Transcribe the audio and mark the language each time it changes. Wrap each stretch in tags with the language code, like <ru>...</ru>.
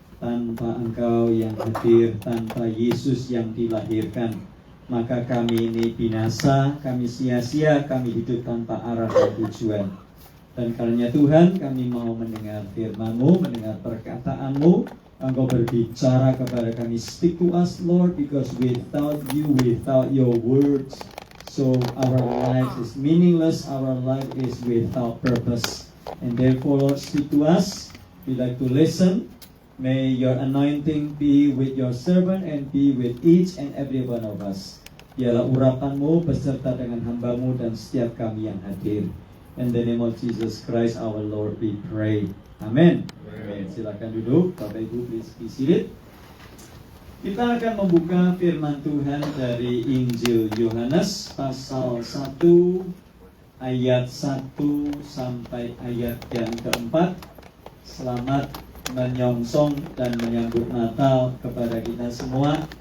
<id>Tanpa Engkau yang hadir, tanpa Yesus yang dilahirkan, maka kami ini binasa, kami sia-sia, kami hidup tanpa arah dan tujuan. Dan karenanya Tuhan, kami mau mendengar firman-Mu, mendengar perkataan-Mu. Engkau berbicara kepada kami,</id> <en>speak to us Lord, because without you, without your words, so our life is meaningless, our life is without purpose. And therefore Lord, speak to us. We like to listen. May your anointing be with your servant and be with each and every one of us.</en> <id>Biarlah urapan-Mu beserta dengan hamba-Mu dan setiap kami yang hadir.</id> <en>In the name of Jesus Christ our Lord we pray.</en> <id>Amen. Amen. Silakan duduk, Bapak Ibu,</id> <en>please be seated.</en> <id>Kita akan membuka firman Tuhan dari Injil Yohanes pasal 1 ayat 1 sampai ayat yang keempat. Selamat menyongsong dan menyambut Natal kepada kita semua.</id>